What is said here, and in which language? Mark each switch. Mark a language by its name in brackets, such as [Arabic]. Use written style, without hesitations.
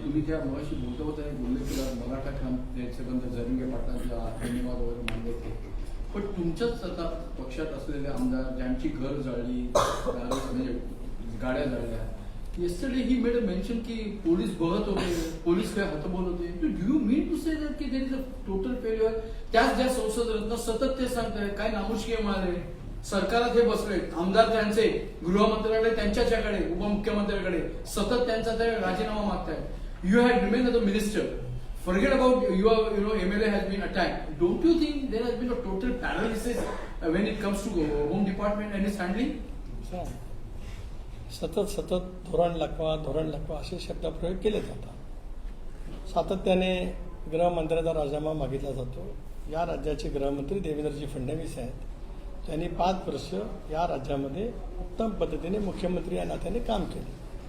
[Marathi] तुम्ही त्या मगाशी बोलता होता बोलले की मराठा संबंध जरंगे पाटलांचा धन्यवाद वगैरे मानले ते, पण तुमच्याच आता पक्षात असलेले आमदार ज्यांची घर जाळली, म्हणजे गाड्या जाळल्या, [English] yesterday he made a mention [Marathi] की पोलीस बघत होते, पोलीस काय हतबल होते. [English] Do you mean to say that की there is a total failure? [Marathi] त्याच ज्या संसद रत्न सतत ते सांगताय काय नामुष्की मारले, सरकारात हे बसले, आमदार त्यांचे, गृहमंत्र्याकडे त्यांच्याकडे, उपमुख्यमंत्र्याकडे सतत त्यांचा ते राजीनामा मागताय. [English] You had remain the minister. Forget about your MLA has been attacked. Don't you think there has been a total paralysis when it comes to Home Department and its handling? [Marathi] सतत धोरण लकवा असे शब्दप्रयोग केले जातात. सातत्याने गृहमंत्र्याचा राजीनामा मागितला जातो. या राज्याचे गृहमंत्री देवेंद्रजी फडणवीस आहेत. त्यांनी 5 वर्ष या राज्यामध्ये उत्तम पद्धतीने मुख्यमंत्री या नात्याने काम केले.